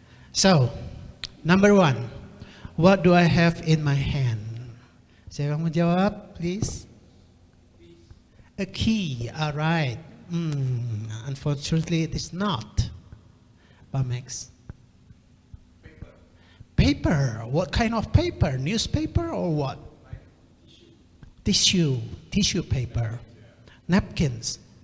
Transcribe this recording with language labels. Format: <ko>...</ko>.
<en>So, number 1, what do I have in my hand?</en> <id>Siapa yang mau jawab,</id> <en>please? A key, alright. Unfortunately, it is not.</en> <id>Pak Max.</id> <en>Paper. What kind of paper? Newspaper or what? Tissue paper. Napkins.</en>